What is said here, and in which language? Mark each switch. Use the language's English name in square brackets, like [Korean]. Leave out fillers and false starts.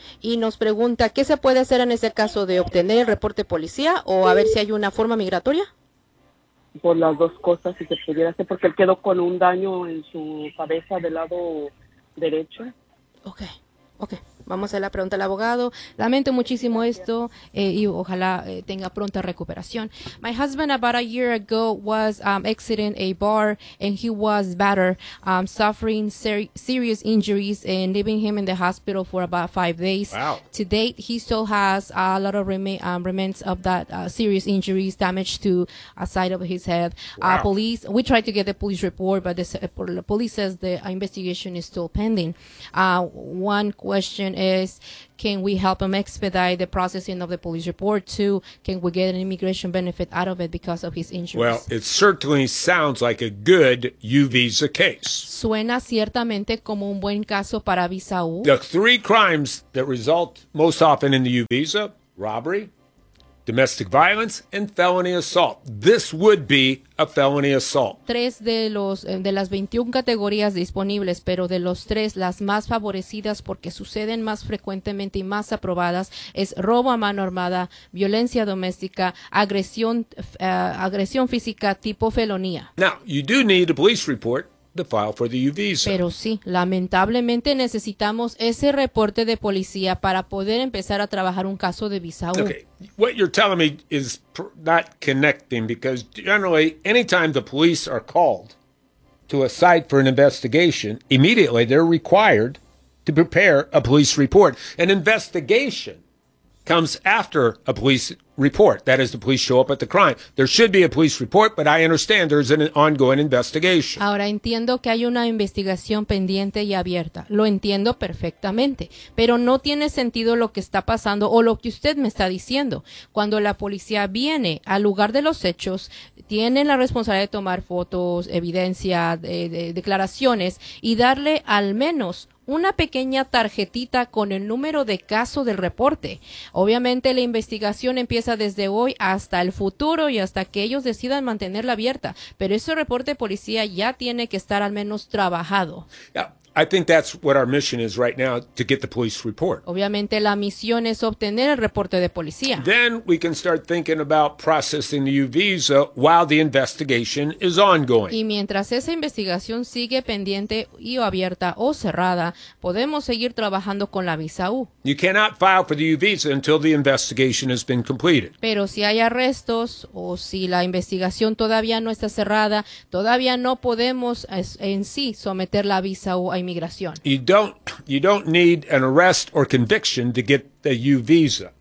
[Spanish] Y nos pregunta, ¿qué se puede hacer en ese caso de obtener el reporte policía o a ver si hay una forma migratoria? Por las dos cosas, si se pudiera hacer, porque él quedó con un daño en su cabeza del lado derecho. Ok. Ok, vamos a hacer la pregunta al abogado. Lamento muchísimo esto y ojalá tenga pronta recuperación. [English] My husband about a year ago was exiting a bar and he was battered, suffering serious injuries and leaving him in the hospital for about 5 days. Wow. To date, he still has a lot of remnants of that serious injuries, damage to a side of his head. Wow. We tried to get the police report, but the police says the investigation is still pending. One question is, can we help him expedite the processing of the police report too? Can we get an immigration benefit out of it because of his injuries? Well, it certainly sounds like a good U visa case. [Spanish] Suena ciertamente como un buen caso para visa U. [English] The three crimes that result most often in the U visa: robbery, domestic violence, and felony assault. This would be a felony assault. [Spanish] Tres de las 21 categorías disponibles, pero de los tres, las más favorecidas porque suceden más frecuentemente y más aprobadas, es robo a mano armada, violencia doméstica, agresión física tipo felonía. [English] Now, you do need a police report to file for the U visa. [Spanish] Pero sí, lamentablemente necesitamos ese reporte de policía para poder empezar a trabajar un caso de visa U. [English] Okay, what you're telling me is not connecting, because generally, anytime the police are called to a site for an investigation, immediately they're required to prepare a police report. An investigation comes after a police report. That is, the police show up at the crime. There should be a police report, but I understand there's an ongoing investigation. [Spanish] Ahora entiendo que hay una investigación pendiente y abierta. Lo entiendo perfectamente, pero no tiene sentido lo que está pasando o lo que usted me está diciendo. Cuando la policía viene al lugar de los hechos, tiene la responsabilidad de tomar fotos, evidencia, declaraciones y darle al menos una pequeña tarjetita con el número de caso del reporte. Obviamente la investigación empieza desde hoy hasta el futuro y hasta que ellos decidan mantenerla abierta. Pero ese reporte de policía ya tiene que estar al menos trabajado. [English] Yeah, I think that's what our mission is right now, to get the police report. [Spanish] Obviamente la misión es obtener el reporte de policía. [English] Then we can start thinking about processing the U visa while the investigation is ongoing. [Spanish] Y mientras esa investigación sigue pendiente y o abierta o cerrada, podemos seguir trabajando con la visa U. [English] You cannot file for the U visa until the investigation has been completed. [Spanish] Pero si hay arrestos o si la investigación todavía no está cerrada, todavía no podemos en sí someter la visa U. [English] You don't need an arrest or conviction to get the U visa.